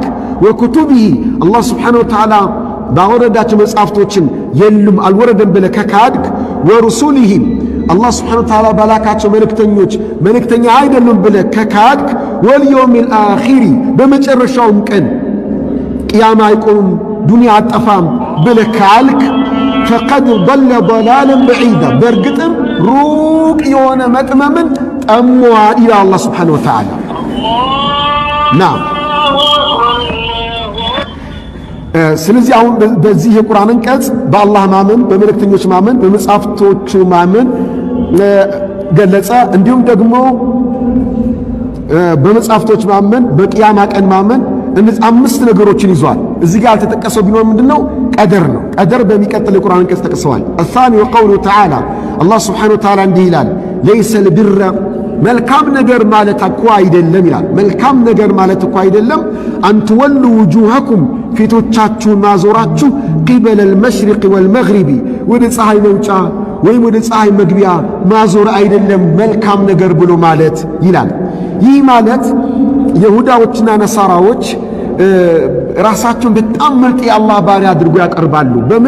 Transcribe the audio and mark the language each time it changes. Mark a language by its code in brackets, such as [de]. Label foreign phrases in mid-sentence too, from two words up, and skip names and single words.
[am] ወኩቱቢሂ [ar] الله سبحانه وتعالى [am] ባወረዳቸው መጽሐፍቶችን የሉም አልወረደም ብለህ ከካድክ፣ ወሩሱሊሂም [ar] الله سبحانه وتعالى [am] ባላካቸው መልእክተኛ አይደሉም ብለህ ከካድክ፣ [ar] واليوم الآخر [am] በመጨረሻውም ቀን ቅያማ አይቆምም ዱንያ አጠፋም ብለህ ካልክ፣ [ar] فقد ضل ضلالا بعيدا [am] በእርግጥም ሩቅ የሆነ መጥመምን ጠሟል ይላል [ar] الله سبحانه وتعالى። [am] ናም ስለዚህ አሁን በዚህ የቁርአን አንቀጽ በአላህ ማመን፣ በመልእክተኞች ማመን፣ በመጽሐፍቶቹ ማመን ገለጸ። እንዲሁም ደግሞ በመጽሐፍቶች ማመን፣ በቅያማ ቀን ማመን፣ እነዚህ አምስት ነገሮችን ይዟል። እዚህ ጋር ያልተጠቀሰው ቢኖር ምንድነው? ቀደር ነው። ቀደር በሚቀጥል የቁርአን አንቀጽ ተጠቅሰዋል። [ar] الثاني وقوله تعالى الله سبحانه وتعالى [am] እንዲህ ይላል፣ [ar] ليس البر [am] መልካም ነገር ማለት እኮ አይደለም ይላል። መልካም ነገር ማለት እኮ አይደለም [ar] أن تولوا وجوهكم [am] ፊቶቻችሁን ማዞራችሁ [ar] قبل المشرق والمغرب [am] ወደ ፀሐይ መውጫ ወይም ወደ ፀሐይ መግቢያ ማዞር አይደለም መልካም ነገር ብሎ ማለት ይላል። ይህ ማለት ይሁዳዎችና ነሳራዎች ራሳቸውን በጣም ምርጥ የአላህ ባሪያ አድርጎ ያቀርባሉ። በምን?